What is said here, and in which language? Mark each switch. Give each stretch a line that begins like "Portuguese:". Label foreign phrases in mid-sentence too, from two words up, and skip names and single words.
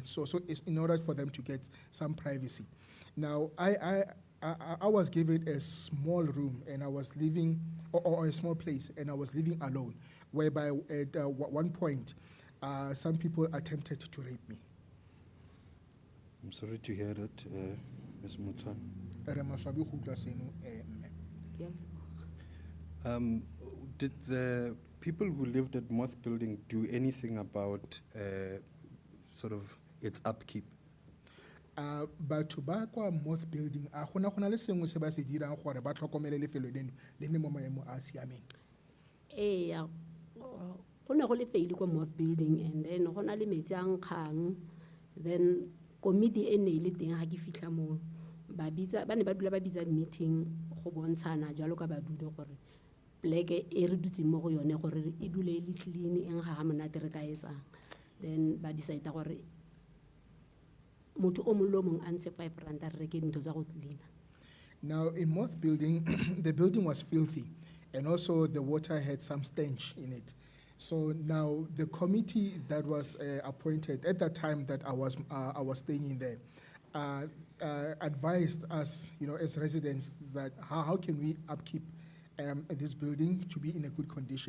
English: So it's in order for them to get some privacy. Now I was given a small room, and I was living, or a small place, and I was living alone, whereby at one point, some people attempted to rape me. I'm sorry to hear that, Ms. Mutsan.
Tswana: Re maswabi go utlwa seno, mme.
English: Did the people who lived at Moth Building do anything about sort of its upkeep?
Tswana: Batho ba kwa Moth Building a gona le sengwe se ba se dirang gore ba tlhokomele lefelo leno le ne mo maemo a siameng? Ee, go ne go le faili ko Moth Building,
English: and then
Tswana: go na le metsi a nkgang, then committee e ne e le teng ga ke fitlha moo ba ne ba dula ba bitsa meeting go bontshana jalo ka badudi gore pleke e re dutse mo go yone gore e dule e le clean, eng ga monate re ka etsang. Then ba decide gore motho o mongwe le o mongwe a ntshe 5 ranta re reke dintho tsa go cleana.
English: Now in Moth Building, the building was filthy, and also the water had some stench in it. So now the committee that was appointed at that time that I was staying in there advised us, as residents, that how can we upkeep this building to be in a good condition.